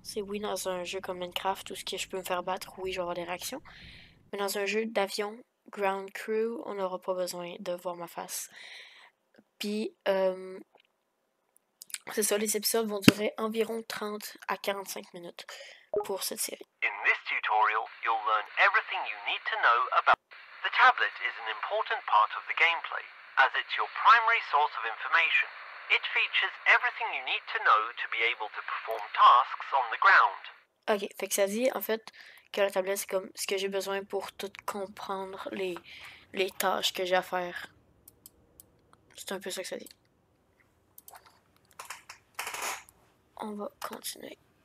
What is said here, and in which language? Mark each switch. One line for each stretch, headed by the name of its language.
French: C'est oui, dans un jeu comme Minecraft, tout ce que je peux me faire battre, oui, je vais avoir des réactions. Mais dans un jeu d'avion, Ground Crew, on n'aura pas besoin de voir ma face. Puis, c'est ça, les épisodes vont durer environ 30 à 45 minutes pour cette série.
English: In this tutorial, you'll learn everything you need to know about the tablet is an important part of the gameplay, as it's your primary source of information. It features everything you need to know to be able to perform tasks on the ground.
French: Ok, fait que ça dit en fait que la tablette c'est comme ce que j'ai besoin pour tout comprendre les tâches que j'ai à faire. C'est un peu ça que ça dit. On va continuer.